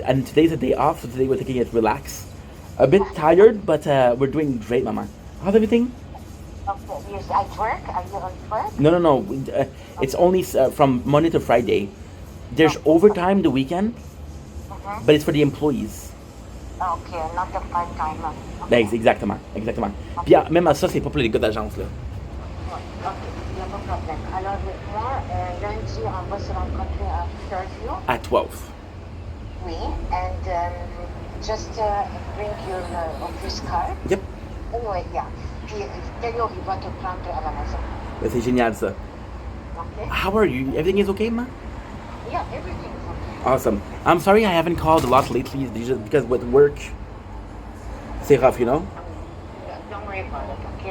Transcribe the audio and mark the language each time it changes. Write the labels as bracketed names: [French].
[English] And today's a day off, so today we're taking it relax. A bit tired, but we're doing great, Mama. How's everything? Okay, you're at work? Are you on work? No. It's only from Monday to Friday. There's overtime the weekend, but it's for the employees. Okay, not the part-timer. Okay. [French] Exactement. Puis même à ça, c'est pas pour les gars d'agence, là. Ok, il n'y a pas de problème. Alors, moi, lundi, on va se rencontrer à Fairview. [English] At 12. [French] Oui, [English] and just bring your office card. Yep. Anyway, yeah. [French] Puis, Théo, il va te prendre à la maison. Ben, c'est génial, ça. [English] Okay? How are you? Everything is okay, Ma? Yeah, everything is okay. Awesome. I'm sorry I haven't called a lot lately, just because with work, [French] c'est rough, [English] you know? Don't worry about it, okay?